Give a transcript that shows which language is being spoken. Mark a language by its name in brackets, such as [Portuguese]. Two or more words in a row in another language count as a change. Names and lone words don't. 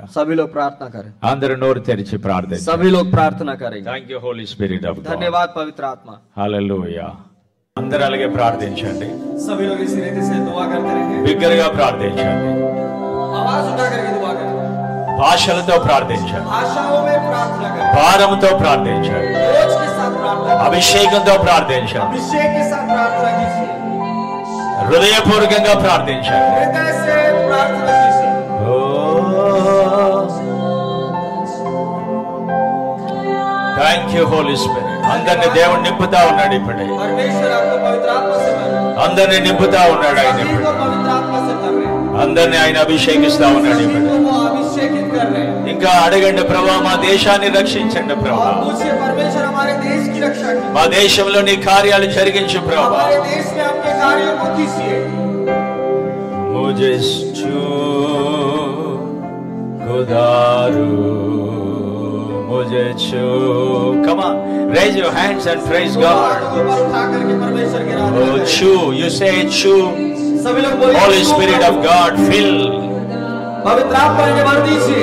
[Hindi] सभी लोग प्रार्थना करें। [Telugu] అందరూ నోరు తెరిచి ప్రార్థించండి. [Hindi] सभी लोग प्रार्थना करेंगे। [English] Thank you Holy Spirit of God. [Hindi] धन्यवाद पवित्र आत्मा। [Telugu] హల్లెలూయా. అందరూ అలాగే ప్రార్థించండి. [Hindi] सभी लोग इसी रीति से दुआ करते रहेंगे। [Telugu] బిగ్గరగా ప్రార్థించండి. [Hindi] आवाज उठा करके दुआ करें। [Telugu] భాషలతో ప్రార్థించండి. [Hindi] आशाओं में प्रार्थना करें। [Telugu] భారముతో ప్రార్థించండి. [Hindi] बोझ के साथ प्रार्थना करें। [Telugu] అభిషేకంతో ప్రార్థించండి. [Hindi] अभिषेक के साथ प्रार्थना कीजिए। [Telugu] హృదయపూర్వకంగా ప్రార్థించండి. [Hindi] हृदय से प्रार्थना कीजिए। [English] Thank you Holy Spirit. [Telugu] అందరిని దేవుడు నింపుతా ఉన్నాడు ఇప్పుడే. [Hindi] परमेश्वर आपको पवित्र आत्मा से भर रहे हैं। [Telugu] అందరిని నింపుతా ఉన్నాడు ఆయన [Hindi] सभी [Telugu] ఇప్పుడు. [Hindi] को पवित्र आत्मा से भर रहे हैं। [Telugu] అందరిని ఆయన అభిషేకిస్తా ఉన్నాడు [Hindi] सभी [Telugu] ఇప్పుడు. [Hindi] को वो अभिषेकित कर रहे हैं। [Telugu] ఇంకా అడగండి, ప్రభా మా దేశాన్ని రక్షించండి ప్రభా. [Hindi] और पूछिए परमेश्वर हमारे देश की रक्षा कीजिए। [Telugu] మా దేశంలో నీ కార్యాలు జరిగించు ప్రభా. [Hindi] हमारे देश में आपके कार्यों को कीजिए। मुझे छू खुदारू मुझे छू. [English] Come on, raise your hands and praise God. [Hindi] हाथों को ऊपर उठा करके परमेश्वर की आराधना [English] Oh, [Hindi] करें। छू, [English] you say छू. [Hindi] सभी लोग बोलिए [English] Holy Spirit of God, fill. [Hindi] पवित्र आत्मा ने भर दीजिए।